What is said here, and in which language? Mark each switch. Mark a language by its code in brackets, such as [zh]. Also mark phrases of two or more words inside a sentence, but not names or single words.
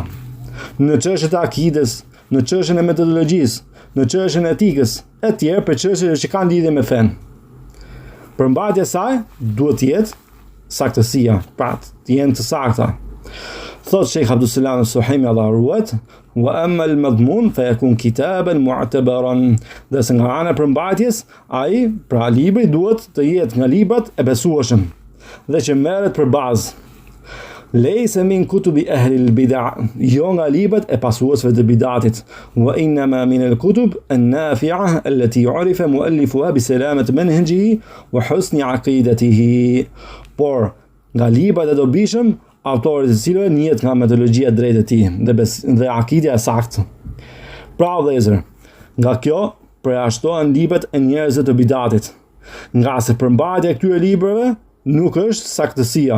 [sq] Në çështjet e akides, në çështjen e metodologjisë, në çështjen e etikës, e tjerë për çështjet që kanë lidhje me fen. Përmbajtja e saj duhet të jetë saktësia, pra të jenë të sakta. Thot Sheikh Abdulselam Suhaimi Allahu ruajt, [ar] وأما المضمون فيكون كتابا معتبرا. [sq] Dhe se nga ana e përmbajtjes, ai, pra libri duhet të jetë nga librat e besueshëm dhe që merret për bazë. [ar] ليس من كتب أهل البدع, [sq] jo nga librat e pasuesve të bidatit, [ar] وإنما من الكتب النافعة التي عرف مؤلفوها بسلامة منهجه وحسن عقيدته. [sq] Por nga librat e dobishëm, autorit të cilëve njihet nga metodologjia drejtë e tij dhe akidja e saktë. Pra vëllezër, nga kjo përjashtohen librat e njerëzve të bidatit, nga se përmbajtja e këtyre librave nuk është saktësia.